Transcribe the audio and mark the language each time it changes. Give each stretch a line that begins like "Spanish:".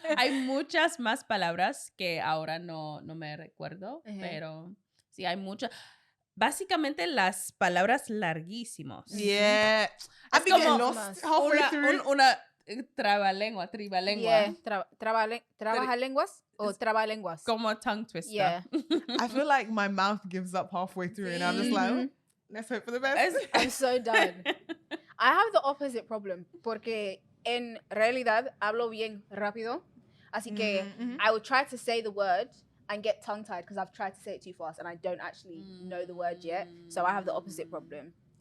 Spanish: Hay muchas más palabras que ahora no me recuerdo, pero sí hay muchas. Básicamente las palabras larguísimos.
English: Yeah.
Spanish: Es como
English: lost halfway through.
Spanish: una trabalengua.
English: Yeah.
Spanish: ¿Trabajalenguas o trabalenguas?
English: Como tongue twister. Yeah. I feel like my mouth gives up halfway through and I'm just like, oh, let's hope for the best. I'm so done.
Spanish: I have the opposite problem porque en realidad hablo bien rápido.
English: Así que I would try to say the word and get tongue-tied because I've tried to say it too fast and I don't actually know the word yet. So I have the opposite problem.